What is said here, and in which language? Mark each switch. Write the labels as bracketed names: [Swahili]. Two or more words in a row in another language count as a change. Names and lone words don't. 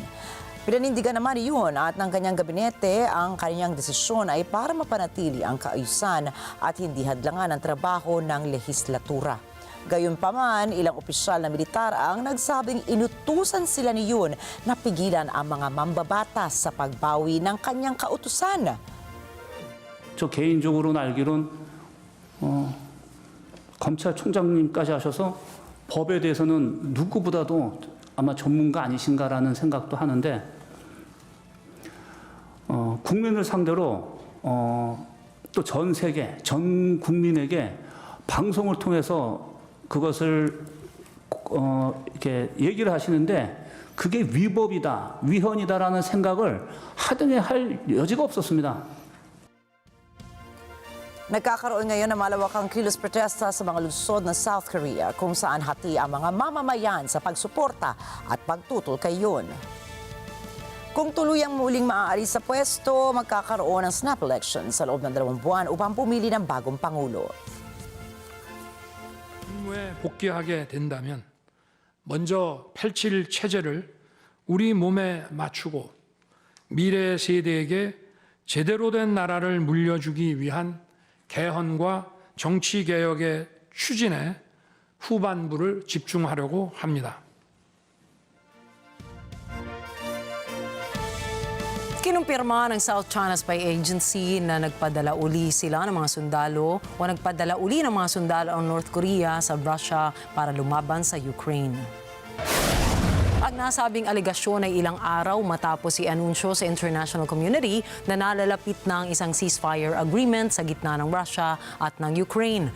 [Filipino] Pinanindigan naman ni Yoon at ng kanyang gabinete ang kanyang desisyon ay para mapanatili ang kaayusan at hindi hadlangan ang trabaho ng lehislatura. Gayunpaman, ilang opisyal na militar ang nagsabing inutusan sila ni Yoon na pigilan ang mga mambabatas sa pagbawi ng kanyang kautusan. [Korean] 저 개인적으로는 알기론 검찰총장님까지 하셔서 법에 대해서는 누구보다도 아마 전문가 아니신가라는 생각도 하는데 국민을 상대로 또 전 세계, 전 국민에게 방송을 통해서 그것을 이렇게 얘기를 하시는데 그게 위법이다, 위헌이다라는 생각을 하등에 할 여지가 없었습니다. [Filipino] Nagkakaroon ngayon ng malawakang kilos protesta sa mga lungsod ng South Korea kung saan hati ang mga mamamayan sa pagsuporta at pagtutol kay Yoon. Kung tuluyang muling maaalis sa pwesto, magkakaroon ng [English] snap election [Filipino] sa loob ng 2 buwan upang pumili ng bagong pangulo. [Korean] 임무에 복귀하게 된다면 먼저 펼칠 체제를 우리 몸에 맞추고 미래 세대에게 제대로 된 나라를 물려주기 위한 개헌과 정치개혁의 추진에 후반부를 집중하려고 합니다. [Filipino] Kinumpirma ng South China Spy Agency na nagpadala uli sila ng mga sundalo o nagpadala uli ng mga sundalo ang North Korea sa Russia para lumaban sa Ukraine. Ang nasabing alegasyon ay ilang araw matapos i-anunsyo sa [English] international community [Filipino] na nalalapit na ang isang [English] ceasefire agreement [Filipino] sa gitna ng Russia at ng Ukraine.